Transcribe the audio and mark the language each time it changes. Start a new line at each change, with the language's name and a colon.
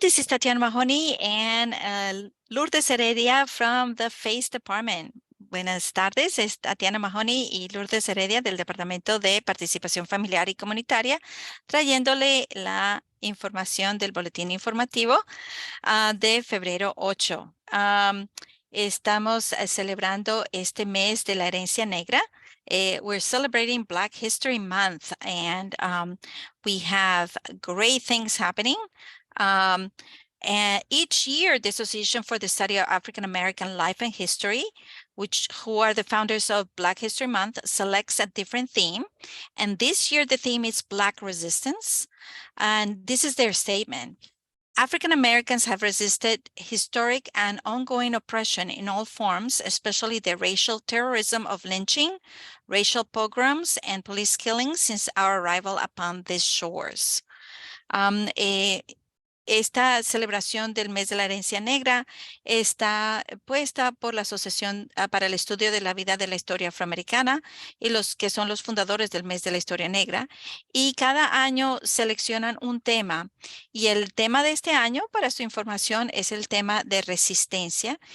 English: This is Tatiana Mahoney and Lourdes Heredia from the FACE Department.
Spanish: Buenas tardes, es Tatiana Mahoney y Lourdes Heredia del Departamento de Participación Familiar y Comunitaria, trayéndole la información del boletín informativo de febrero 8. Estamos celebrando este mes de la herencia negra.
English: We're celebrating Black History Month, and we have great things happening. And each year, the Association for the Study of African American Life and History, who are the founders of Black History Month, selects a different theme. And this year, the theme is Black Resistance. And this is their statement. African Americans have resisted historic and ongoing oppression in all forms, especially the racial terrorism of lynching, racial pogroms, and police killings since our arrival upon these shores.
Spanish: Esta celebración del mes de la herencia negra está puesta por la Asociación para el Estudio de la Vida de la Historia Afroamericana y los que son los fundadores del mes de la historia negra. Y cada año seleccionan un tema. Y el tema de este año, para su información, es el tema de resistencia.